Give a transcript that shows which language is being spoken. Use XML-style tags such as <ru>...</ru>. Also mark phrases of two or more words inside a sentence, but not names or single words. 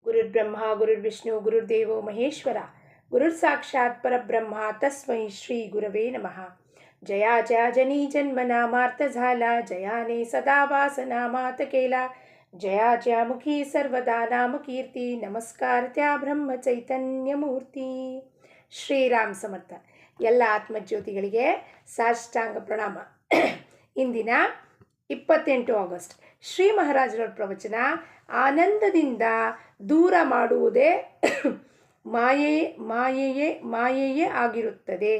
<sa>ಗುರುರ್ಬ್ರಹ್ಮ ಗುರುರ್ವಿಷ್ಣು ಗುರುರ್ದೇವೋ ಮಹೇಶ್ವರ ಗುರುರ್ ಸಾಕ್ಷಾತ್ ಪರಬ್ರಹ್ಮ ತಸ್ಮೈ ಶ್ರೀ ಗುರವೇ ನಮಃ.</sa> <mr>जया जया जनी जन्म नामार्थ झाला, जयाने सदा वासना मात केला. जया जया मुखी सर्वदा नाम कीर्ती, नमस्कार त्या ಬ್ರಹ್ಮ ಚೈತನ್ಯ ಮೂರ್ತಿ.</mr> <kn>ಶ್ರೀರಾಮ್ ಸಮರ್ಥ. ಎಲ್ಲ ಆತ್ಮಜ್ಯೋತಿಗಳಿಗೆ ಸಾಷ್ಟಾಂಗ ಪ್ರಣಾಮ. ಇಂದಿನ 28 ಆಗಸ್ಟ್ ಶ್ರೀ ಮಹಾರಾಜರ ಪ್ರವಚನ, ಆನಂದದಿಂದ ದೂರ ಮಾಡುವುದೇ ಮಾಯೆಯೇ ಆಗಿರುತ್ತದೆ.</kn>